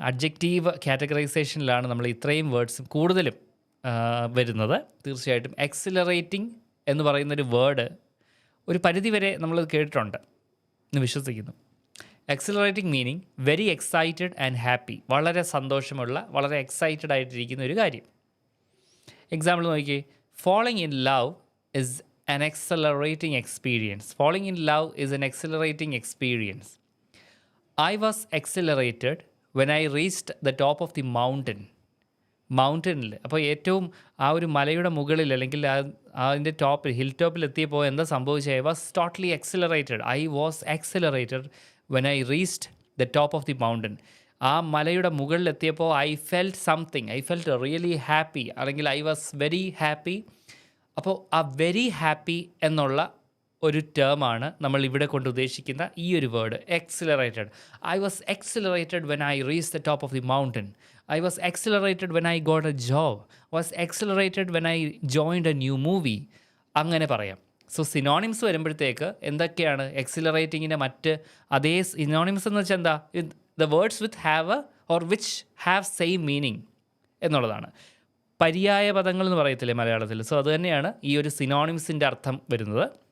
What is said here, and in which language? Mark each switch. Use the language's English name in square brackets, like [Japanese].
[Malayalam] Adjective കാറ്റഗറൈസേഷനിലാണ് നമ്മൾ ഇത്രയും വേർഡ്സും കൂടുതലും വരുന്നത്. തീർച്ചയായിട്ടും എക്സിലറേറ്റിംഗ് എന്ന് പറയുന്നൊരു വേർഡ് ഒരു പരിധിവരെ നമ്മൾ കേട്ടിട്ടുണ്ട് എന്ന് വിശ്വസിക്കുന്നു. [English] Exhilarating meaning very excited and happy. [Malayalam] വളരെ സന്തോഷമുള്ള, വളരെ എക്സൈറ്റഡ് ആയിട്ടിരിക്കുന്ന ഒരു കാര്യം. എക്സാമ്പിൾ നോക്കിയേ, [English] falling in love is an exhilarating experience. Falling in love is an exhilarating experience. I was exhilarated when I reached the top of the mountain. [Malayalam] മൗണ്ടനിൽ, അപ്പോൾ ഏറ്റവും ആ ഒരു മലയുടെ മുകളിൽ അല്ലെങ്കിൽ അതിൻ്റെ ടോപ്പിൽ, ഹിൽ ടോപ്പിൽ എത്തിയപ്പോൾ എന്താ സംഭവിച്ചത്? [English] I was totally exhilarated. I was exhilarated when I reached the top of the mountain. [Malayalam] ആ മലയുടെ മുകളിലെത്തിയപ്പോൾ [English] I felt something, I felt really happy, [Malayalam] അല്ലെങ്കിൽ [English] I was very happy. [Malayalam] അപ്പോൾ ആ വെരി ഹാപ്പി എന്നുള്ള ഒരു ടേമാണ് നമ്മൾ ഇവിടെ കൊണ്ട് ഉദ്ദേശിക്കുന്ന ഈ ഒരു word എക്സിലറേറ്റഡ്. [English] I was exhilarated when I reach the top of the mountain. I was accelerated when I got a job. Was accelerated when I joined a new movie. [Malayalam] അങ്ങനെ പറയാം. സോ സിനോണിംസ് വരുമ്പോഴത്തേക്ക് എന്തൊക്കെയാണ് എക്സിലറേറ്റിങ്ങിൻ്റെ മറ്റ് അതേ സിനോണിംസ് എന്ന് വെച്ചാൽ എന്താ? [English] The words with have or which have same meaning എന്നുള്ളതാണ്. [Malayalam] പര്യായ പദങ്ങൾ എന്ന് പറയത്തില്ലേ മലയാളത്തിൽ? സോ അത് തന്നെയാണ് ഈ ഒരു സിനോണിംസിൻ്റെ അർത്ഥം വരുന്നത്.